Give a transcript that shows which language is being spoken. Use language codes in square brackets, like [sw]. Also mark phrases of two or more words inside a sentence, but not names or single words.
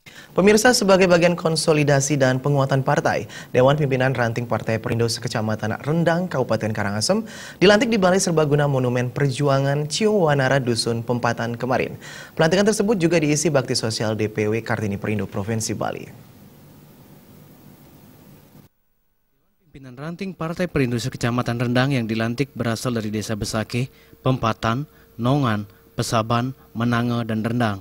[id] Pemirsa, sebagai bagian konsolidasi dan penguatan partai, Dewan Pimpinan Ranting Partai Perindo Sekecamatan Rendang, Kabupaten Karangasem, dilantik di Balai Serbaguna Monumen Perjuangan Ciuwanara Dusun Pempatan kemarin. Pelantikan tersebut juga diisi bakti sosial DPW Kartini Perindo Provinsi Bali. Pimpinan Ranting Partai Perindo Sekecamatan Rendang yang dilantik berasal dari Desa Besake, Pempatan, Nongan, Pesaban, Menange, dan Rendang.